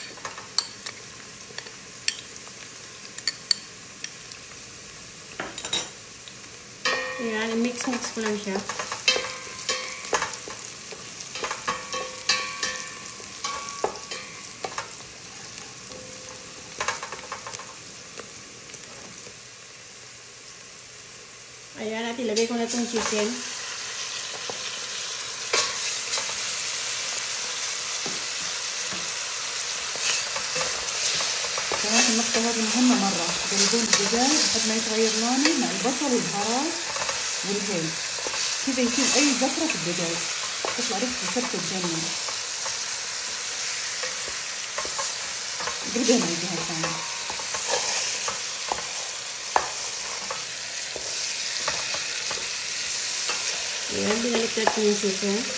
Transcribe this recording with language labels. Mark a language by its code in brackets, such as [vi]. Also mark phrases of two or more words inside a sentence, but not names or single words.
[tl] Ayan, mix ko lang siya. Ayan, at ilagay ko na itong chicken. [ar] كمان النقطة هذه مهمة مرة. تقلبون الدجاج لحد ما يتغير لونه مع البصل والبهارات والهيل. كذا يصير أي زفرة في الدجاج. تطلع ريحته كبسة تجنن. قلبين على الجهة الثانية. [tl] Ayan, binaliktad ko yung chicken.